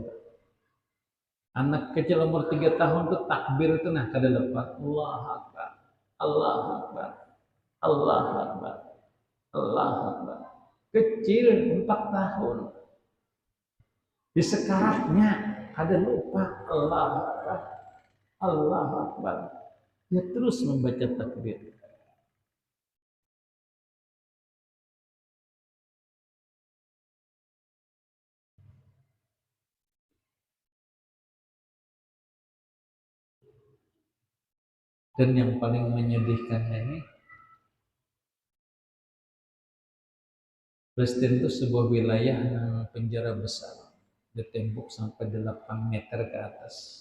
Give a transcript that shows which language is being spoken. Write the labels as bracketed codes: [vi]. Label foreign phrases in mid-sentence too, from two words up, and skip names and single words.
[id] Anak kecil umur 3 tahun itu takbir itu kada lepas. [ar] Allah Akbar, Allah Akbar, Allah Akbar, Allah Akbar. [id] Kecil 4 tahun. Di sekaratnya kada lupa [ar] Allah Akbar, Allah Akbar. [id] Dia terus membaca takbir. Dan yang paling menyedihkannya ini, Palestina itu sebuah wilayah yang penjara besar, ditembok sampai 8 meter ke atas.